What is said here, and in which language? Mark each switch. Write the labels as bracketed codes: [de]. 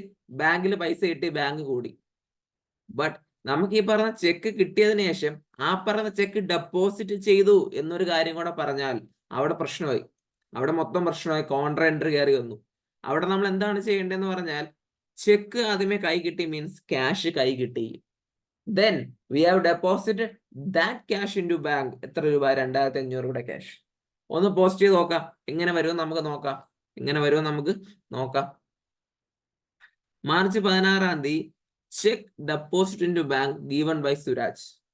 [ml] Bank കൂടി. But നമുക്ക് ഈ പറഞ്ഞ ചെക്ക് കിട്ടിയതിനു ശേഷം ആ പറഞ്ഞ ചെക്ക് ഡെപ്പോസിറ്റ് ചെയ്തു എന്നൊരു കാര്യം കൂടെ പറഞ്ഞാൽ അവിടെ പ്രശ്നമായി. അവിടെ മൊത്തം പ്രശ്നമായി. കോൺട്രാ എൻട്രി കയറി വന്നു. അവിടെ നമ്മൾ എന്താണ് ചെയ്യേണ്ടതെന്ന് പറഞ്ഞാൽ ചെക്ക് ആദ്യമേ കൈ കിട്ടി, മീൻസ് ക്യാഷ് കൈ കിട്ടി. [en] Then we have deposited that cash into bank. [ml] എത്ര രൂപ? 2500 രൂപയുടെ ക്യാഷ്. ഒന്ന് പോസ്റ്റ് ചെയ്ത് നോക്കാം എങ്ങനെ വരുമെന്ന് നമുക്ക് നോക്കാം. [en] March 16 cheque deposit into bank given by Suraj.